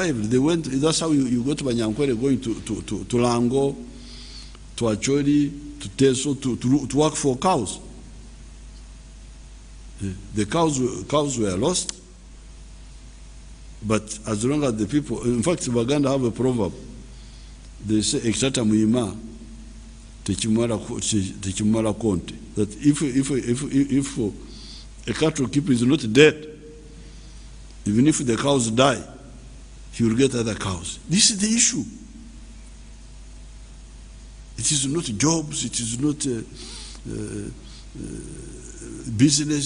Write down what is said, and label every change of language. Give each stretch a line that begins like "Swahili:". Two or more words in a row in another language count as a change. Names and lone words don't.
English: They went, that's how you go to Banyankwere, going to Lango, to Acholi, to Teso, to work for cows. The cows were lost, but as long as the people, in fact, Baganda have a proverb. They say,
Ganda: "Ekshata muima, techimara konte."
English: That if a cattle keeper is not dead, even if the cows die, he will get other cows. This is the issue. It is not jobs. It is not business.